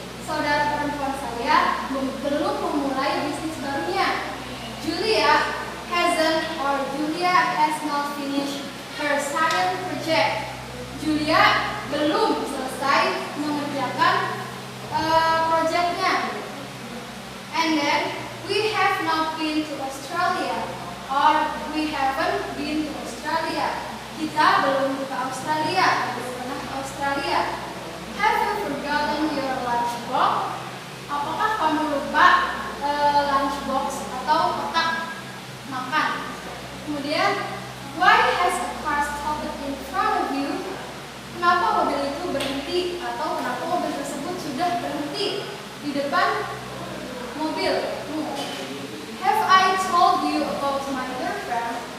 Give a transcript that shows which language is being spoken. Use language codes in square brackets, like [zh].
[id] Saudara perempuan saya belum memulai bisnis barunya. [en] Julia has not finished her science project. [id] Julia belum selesai mengerjakan proyeknya. [en] And then we have not been to Australia, or we haven't been to Australia. [id] Kita belum ke Australia, belum pernah ke Australia. [en] Have you forgotten your lunchbox? [id] Apakah kamu lupa lunchbox atau kotak makan? [en] Kemudian, why has a car stopped in front of you? [id] Kenapa mobil itu berhenti atau kenapa mobil tersebut sudah berhenti di depan mobil? [en] Have I told you about my girlfriend?